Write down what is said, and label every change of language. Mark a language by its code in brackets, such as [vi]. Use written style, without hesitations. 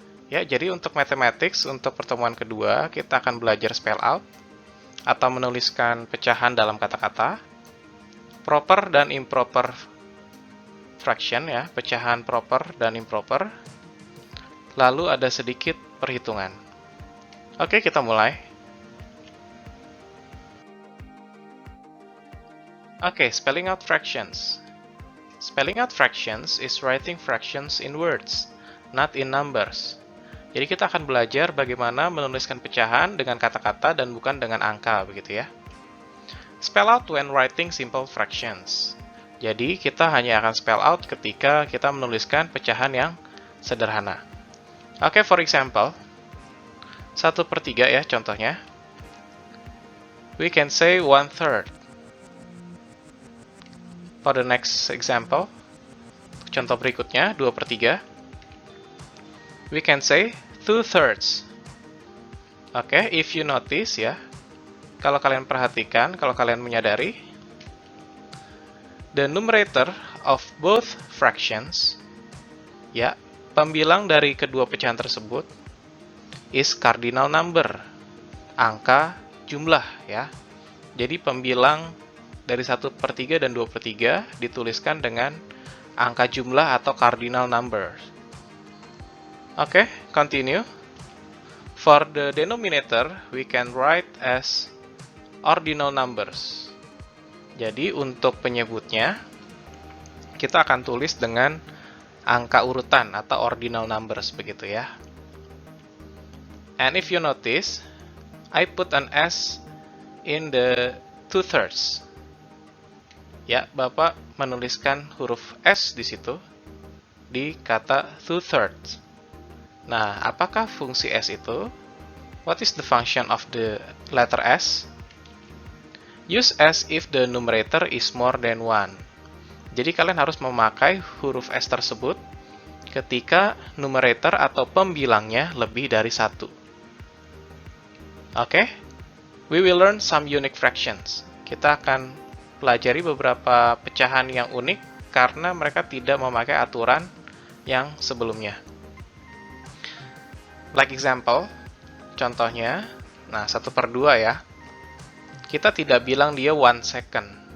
[id] Ya, jadi untuk mathematics, untuk pertemuan kedua, kita akan belajar spell out, atau menuliskan pecahan dalam kata-kata, proper dan improper fraction, ya, pecahan proper dan improper, lalu ada sedikit perhitungan. Oke, kita mulai. [en] Okay, spelling out fractions. Spelling out fractions is writing fractions in words, not in numbers. [id] Jadi kita akan belajar bagaimana menuliskan pecahan dengan kata-kata dan bukan dengan angka, begitu ya. [en] Spell out when writing simple fractions. [id] Jadi kita hanya akan spell out ketika kita menuliskan pecahan yang sederhana. Oke, [en] for example, [id] 1/3 ya contohnya. [en] We can say 1/3. For the next example, [id] contoh berikutnya, [en] 2/3. We can say 2/3. [id] Oke, [en] if you notice [id] ya, kalau kalian perhatikan, kalau kalian menyadari, [en] the numerator of both fractions, [id] ya, pembilang dari kedua pecahan tersebut, [en] is cardinal number, [id] angka jumlah ya. Jadi pembilang dari 1/3 dan 2/3 dituliskan dengan angka jumlah atau cardinal number. [en] Oke, continue. For the denominator, we can write as ordinal numbers. [id] Jadi untuk penyebutnya, kita akan tulis dengan angka urutan atau ordinal numbers begitu ya. [en] And if you notice, I put an S in the 2/3. [id] Ya, Bapak menuliskan huruf S di situ, di kata 2/3. Nah, apakah fungsi S itu? [en] What is the function of the letter S? Use S if the numerator is more than 1. [id] Jadi kalian harus memakai huruf S tersebut ketika numerator atau pembilangnya lebih dari 1. Oke? [en] We will learn some unique fractions. [id] Kita akan pelajari beberapa pecahan yang unik karena mereka tidak memakai aturan yang sebelumnya. [en] Like example, [id] contohnya, nah 1/2 ya, kita tidak bilang dia 1 second.